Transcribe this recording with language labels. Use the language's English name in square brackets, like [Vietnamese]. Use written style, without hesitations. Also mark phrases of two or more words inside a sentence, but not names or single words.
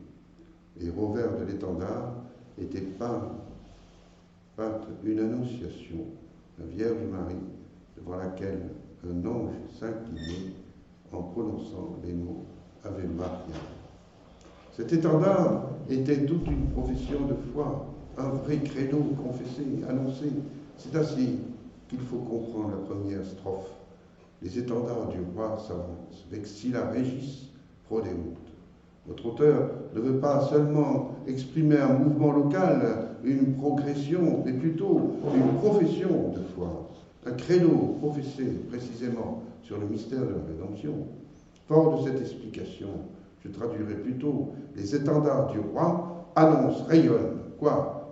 [French] Et au revers de l'étendard était peinte une annonciation, la Vierge Marie, devant laquelle un ange s'inclinait en prononçant les mots [Latin] Ave Maria. [French] Cet étendard était toute une profession de foi, un vrai credo confessé, annoncé. C'est ainsi qu'il faut comprendre la première strophe. Les étendards du roi s'avancent, [Latin] vexilla regis prodeunt. [French] Notre auteur ne veut pas seulement exprimer un mouvement local, une progression, mais plutôt une profession de foi, un credo professé précisément sur le mystère de la rédemption. Fort de cette explication, je traduirai plutôt les étendards du roi annoncent, rayonnent, quoi?